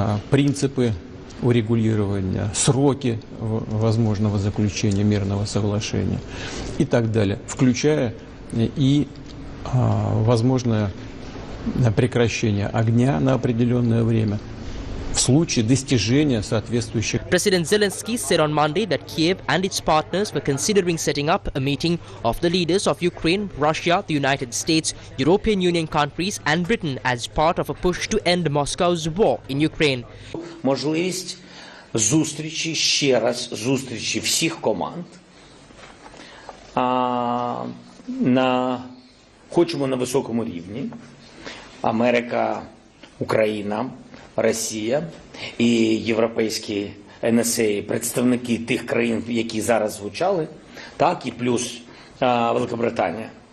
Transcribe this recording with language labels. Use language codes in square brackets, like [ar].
[ru] принципы урегулирования, сроки возможного заключения мирного соглашения и так далее, включая и возможное прекращение огня на определенное время в случае достижения соответствующих. [en] President Zelensky said on Monday that Kiev and its partners were considering setting up a meeting of the leaders of Ukraine, Russia, the United States, European Union countries and Britain as part of a push to end Moscow's war in Ukraine. [uk] Можливість зустрічі, ще раз зустрічі всіх команд. Хочемо на високому рівні. Америка, Україна, Росія і європейські НСА, представники тих країн, які зараз звучали, так, і плюс Великобританія.